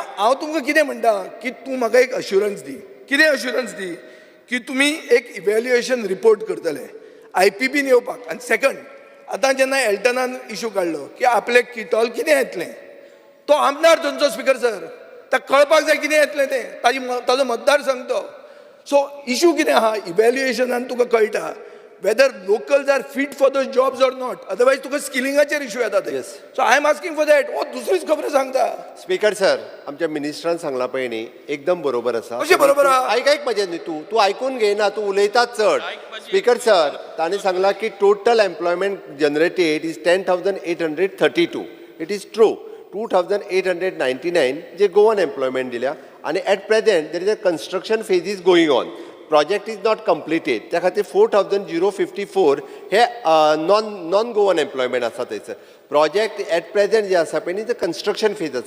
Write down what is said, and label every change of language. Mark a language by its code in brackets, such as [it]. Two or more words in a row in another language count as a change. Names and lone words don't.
[kok] हांव तुमकां कितें म्हणटा की तूं म्हाका एक अश्युरन्स दी. कितें अश्युरन्स दी की तुमी एक [en] evaluation report [kok] करतले IPBन येवपाक. आनी सेकंड, आतां जेन्ना एल्टनान इशू काडलो की आपले किटॉल कितें येतलें, तो आमदार थंयचो [en] Speaker sir, [kok] ताका कळपाक जाय कितें येतलें तें. ताजो मतदारसंघ तो. [en] So issue [kok] कितें आहा इव्हॅल्युएशनान तुका कळटा [en] whether locals are fit for those jobs or not. [kok] Otherwise तुका स्किलिंगाचेर इशू येता ते. [en] So I am asking for that. [kok] हो दुसरीच खबर सांगता. [en] Speaker sir, [kok] आमच्या मिनिस्टरान सांगला पळय न्ही, एकदम बरोबर आसा. कशें बरोबर आहा? आयक म्हजें न्ही, तूं आयकून घेयना, तूं उलयताच चड. [en] Speaker sir, [kok] तांणी सांगला की [en] total employment generated is 10,832. It is true. 2,899 जे Goan employment [kok] दिल्या आनी [en] at present there is a construction phase is going on. Project is not completed. [kok] त्या खातीर 4,054 हे [en] non Goan employment [kok] आसा थंयसर. [en] Project at present [kok] जे आसा पळय न्ही ते [en] construction phase [kok] आसा.